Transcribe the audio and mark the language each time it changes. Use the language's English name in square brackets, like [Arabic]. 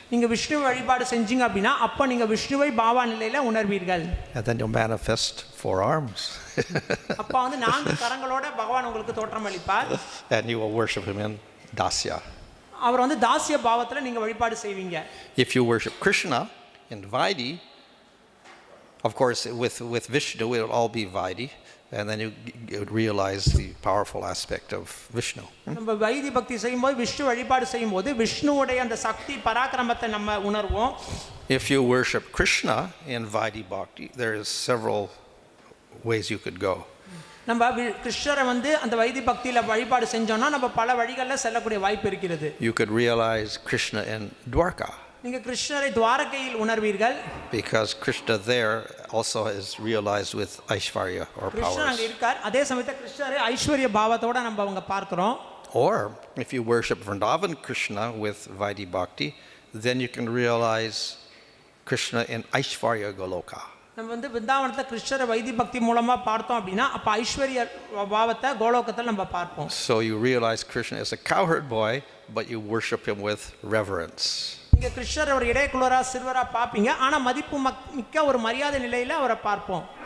[Tamil] நீங்கள் விஷ்ணு வழிபாடு செஞ்சீங்க அப்படின்னா அப்போ நீங்கள் விஷ்ணுவை பாவா நிலையில் உணர்வீர்கள். [English] And then you'll manifest 4 arms. [Tamil] அப்போ வந்து 4 கரங்களோட பகவான் உங்களுக்கு தோற்றம் அளிப்பார். [English] And you will worship him in Dasya. [Tamil] அவர் வந்து தாசிய பாவத்தில் நீங்கள் வழிபாடு செய்வீங்க. [English] If you worship Krishna in Vaidhi, of course with Vishnu it will all be Vaidhi, and then you realize the powerful aspect of Vishnu. [Tamil] நம்ம why this பக்தி செய்யும்போது விஷ்ணு வழிபாடு செய்யும்போது விஷ்ணுவுடைய அந்த சக்தி பராக்கிரமத்தை நம்ம உணர்வோம். [English] If you worship Krishna in Vaidhi Bhakti, there is several ways you could go. [Tamil] நம்ம கிருஷ்ணரை வந்து அந்த வைதி பக்தியில வழிபாடு செஞ்சோம்னா நம்ம பல வழிகளில் செல்லக்கூடிய வாய்ப்பு இருக்கிறது. [English] You could realize Krishna in Dwarka. [Tamil] நீங்க கிருஷ்ணரை துவாரகையில் உணர்வீர்கள். [English] Because Krishna there also is realized with Aishvarya or [Tamil] கிருஷ்ணர் அங்க [English] powers. [Tamil] இருக்கார். அதே சமயத்துல கிருஷ்ணரை ஐஸ்வர்ய பாவத்தோட நம்ம அவங்க பார்க்கிறோம். [English] Or if you worship Vrindavan Krishna with Vaidhi Bhakti, then you can realize Krishna in Aishvarya Goloka. [Tamil] நம்ம வந்து விருந்தாவனத்துல கிருஷ்ணரை வைதி பக்தி மூலமா பார்த்தோம் அப்படின்னா அப்ப ஐஸ்வர்ய பாவத்தை கோலோகத்தில் நம்ம பார்ப்போம். [English] So you realize Krishna is a cowherd boy, but you worship him with reverence. [Tamil] இங்க கிருஷ்ணர் ஒரு இடைக்குள்ளரா சிறுவரா பாப்பீங்க, ஆனா மதிப்பு மிக்க ஒரு மரியாதை நிலையில அவரை பார்ப்போம்.